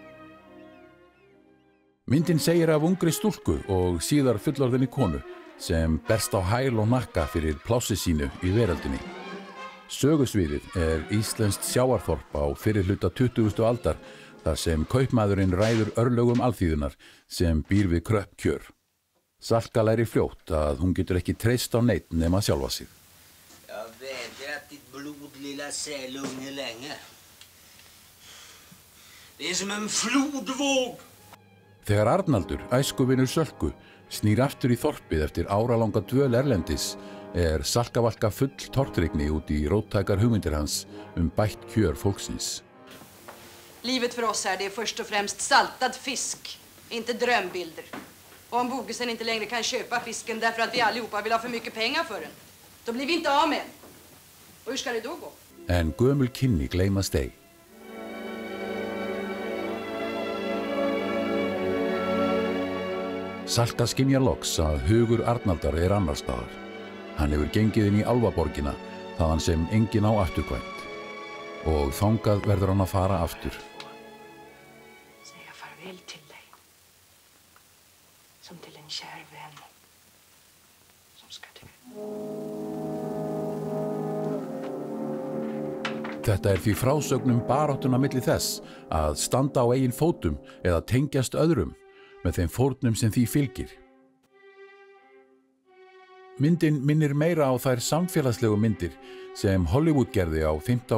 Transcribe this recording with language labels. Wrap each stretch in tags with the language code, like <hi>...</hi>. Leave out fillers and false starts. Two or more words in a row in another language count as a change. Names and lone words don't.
<is>Myndin segir af ungri stúlku og síðar fullorðinni konu sem berst á hæl og hnakka fyrir plássi sínu í veröldinni. Sögusviðið íslenskt sjávarþorp á fyrri hluta 20. aldar þar sem kaupmaðurinn ræður örlögum alþýðunnar sem býr við kröpp kjör. Salka lærir fljótt að hún getur ekki treyst á neinn nema sjálfa sig.</is> <sv>Jag vädrar ditt blod, lilla sälunge, länge. Det som en flodvåg.</sv> <is>Þegar Arnaldur, æskuvinur Sölku, snýr aftur í þorpið eftir áralanga dvöl erlendis Salkavalka full tortryggni út í róttækar hugmyndir hans bætt kjör fólksins.</is> <sv>Livet för oss här, det är först och främst saltad fisk, inte drömbilder. Och om Bogesen inte längre kan köpa fisken därför att vi allihopa vill ha för mycket pengar för den, då blir vi inte av med den. Och hur ska det då gå?</sv> <is>En gömul kynni gleymast ei. Salka skynjar loks að hugur Arnaldar annar staðar. Hann hefur gengið inn í Álfaborgina, þaðan sem enginn á afturkvæmt. Og þangað verður hann að fara aftur.</is> <sv>Säga farväl till dig. Som till en kär vän. Som ska dö.</sv> <is>Þetta því frásögnum baráttuna milli þess að standa á eigin fótum eða tengjast öðrum með þeim fórnum sem því fylgir. Myndin minnir meira á þær samfélagslegu myndir sem Hollywood gerði á 5.</is>